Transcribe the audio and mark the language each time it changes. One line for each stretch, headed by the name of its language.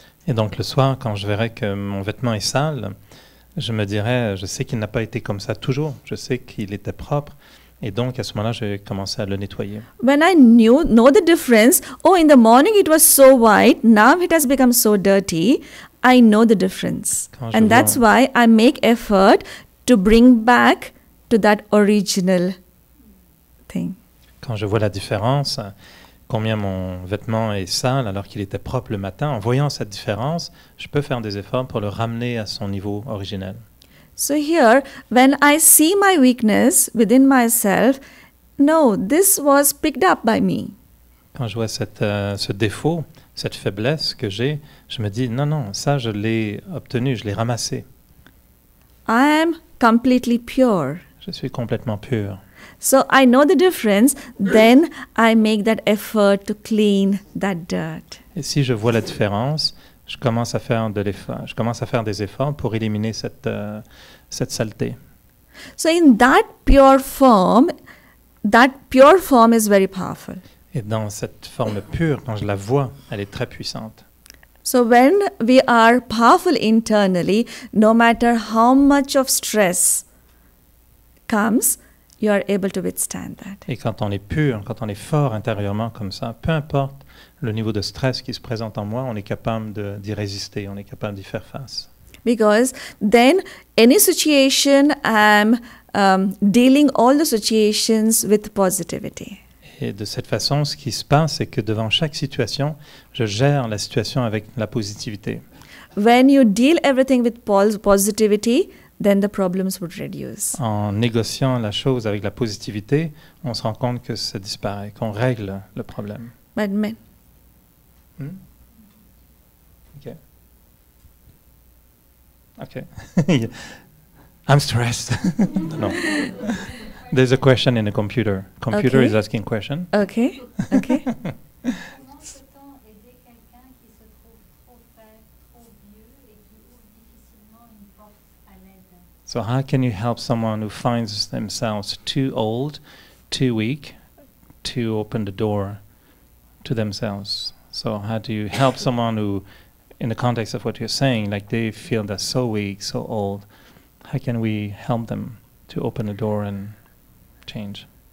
French: Et donc le soir, quand je verrai que mon vêtement est sale, je me dirais, je sais qu'il n'a pas été comme ça toujours, je sais qu'il était propre, et donc à ce moment-là, je vais commencer à le nettoyer.
English: When I know the difference, oh, in the morning it was so white, now it has become so dirty, I know the difference.
French: Quand je
English: And that's why I make effort to bring back to that original thing.
French: Quand je vois la différence, combien mon vêtement est sale alors qu'il était propre le matin, en voyant cette différence, je peux faire des efforts pour le ramener à son niveau originel.
English: So here, when I see my weakness within myself, no, this was picked up by me.
French: Quand je vois ce défaut, cette faiblesse que j'ai, je me dis, non, ça je l'ai obtenu, je l'ai ramassé.
English: I am completely pure.
French: Je suis complètement pur.
English: So I know the difference, then I make that effort to clean that dirt.
French: Et si je vois la différence, je commence à faire des efforts pour éliminer cette saleté.
English: So in that pure form is very powerful.
French: Et dans cette forme pure, quand je la vois, elle est très puissante.
English: So when we are powerful internally, no matter how much of stress comes, you are able to withstand that.
French: Et quand on est pur, quand on est fort intérieurement comme ça, peu importe le niveau de stress qui se présente en moi, on est capable d'y résister, on est capable d'y faire face.
English: Because then any situation, I'm dealing all the situations with positivity.
French: Et de cette façon, ce qui se passe, c'est que devant chaque situation, je gère la situation avec la positivité.
English: When you deal everything with positivity, then the problems would reduce.
French: En négociant la chose avec la positivité, on se rend compte que ça disparaît, qu'on règle le problème.
English: But OK. OK. I'm stressed. No. There's a question in the computer. Computer Okay. is asking question. okay, okay.
French: Comment peut-on aider quelqu'un qui se trouve trop faible, trop vieux et qui ouvre difficilement une porte à l'aide?
English: So how can you help someone who finds themselves too old, too weak to open the door to themselves? So how do you help someone who, in the context of what you're saying, like they feel they're so weak, so old, how can we help them to open the door and change?